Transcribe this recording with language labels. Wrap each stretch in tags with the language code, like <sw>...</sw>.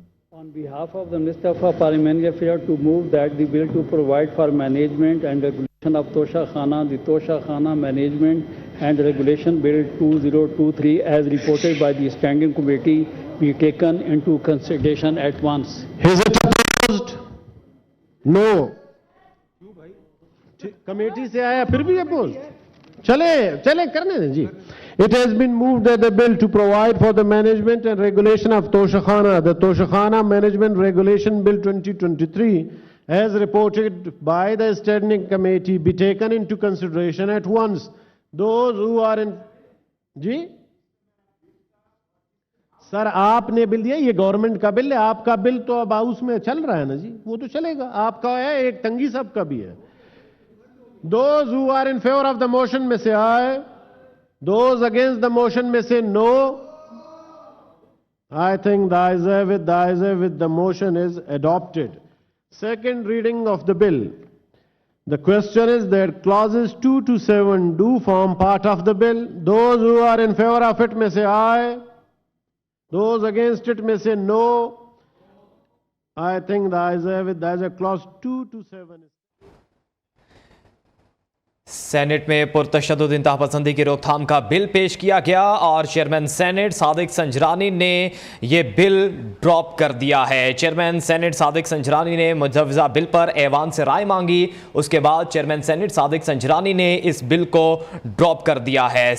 <en>On behalf of the Minister for Parliamentary Affairs, to move that the bill to provide for management and regulation of Tosha Khana, the Tosha Khana Management and Regulation Bill 2023 as reported by the Standing Committee be taken into consideration at once. Is it opposed? No.</en> <ur>Committee سے آیا پھر بھی opposed. چلے کرنے دیں جی.</ur> <en>It has been moved that the bill to provide for the management and regulation of Tosha Khana, the Tosha Khana Management Regulation Bill 2023, as reported by the Standing Committee, be taken into consideration at once. Those who are in...</en> <ur>جی سر آپ نے بل دیا, یہ government کا بل ہے. آپ کا بل تو اب ہاؤس میں چل رہا ہے نا جی, وہ تو چلے گا. آپ کا ہے, ایک تنگی صاحب کا بھی ہے.</ur> <en>Those who are in favor of the motion may say aye. Those against the motion may say no. I think the ayes have it, the motion is adopted. Second reading of the bill. The question is that clauses 2 to 7 do form part of the bill. Those who are in favor of it may say aye. Those against it may say no. I think the ayes have it, clause 2 to 7 is...</en> <ur>Saint میں پرتشدد انتہا پسندی کی روک تھام کا بل پیش کیا گیا اور چیئرمین سینٹ صادق سنجرانی نے یہ بل ڈراپ کر دیا ہے. چیئرمین سینٹ صادق سنجرانی نے مجوزہ بل پر ایوان سے رائے مانگی. اس کے بعد چیئرمین سینٹ صادق سنجرانی نے اس بل کو ڈراپ کر دیا ہے.</ur>